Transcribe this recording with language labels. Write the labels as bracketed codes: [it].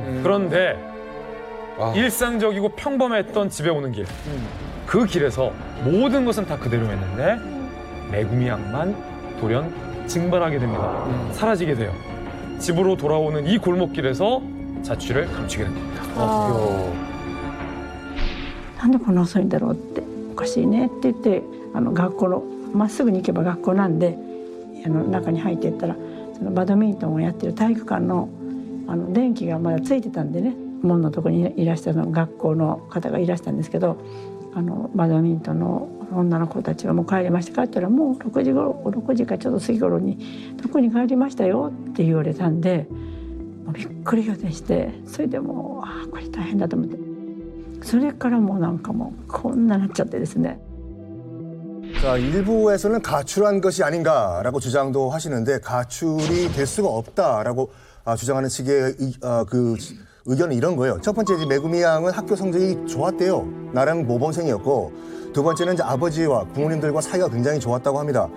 [ko] 그런데 일상적이고 평범했던 집에 오는 길, 그 길에서 모든 것은 다 그대로였는데 메구미 양만 돌연 증발하게 됩니다. 사라지게 돼요. 집으로 돌아오는 이 골목길에서 자취를 감추게 됩니다. [ja] なんでこんな遅いんだろうっておかしいねって言って学校のまっすぐに行けば学校なんで中に入っていったらそのバドミントンをやってる体育館の電気がまだついてたんでね門のところにいらした学校の方がいらしたんですけどバドミントンの女の子たちはもう帰りました帰ったらもう6時かちょっと過ぎ頃に「どこに帰りましたよ」って言われたんでもうびっくり仰天してそれでもうこれ大変だと思ってそれからもうなんかもうこんななっちゃってですね。 [ko] 자, 일부에서는 가출한 것이 아닌가라고 주장도 하시는데 가출이 될 수가 없다라고 주장하는 측의 그 의견은 이런 거예요. 첫 번째, 메구미 양은 학교 성적이 좋았대요. 나름 모범생이었고 두 번째는 이제 아버지와 부모님들과 사이가 굉장히 좋았다고 합니다.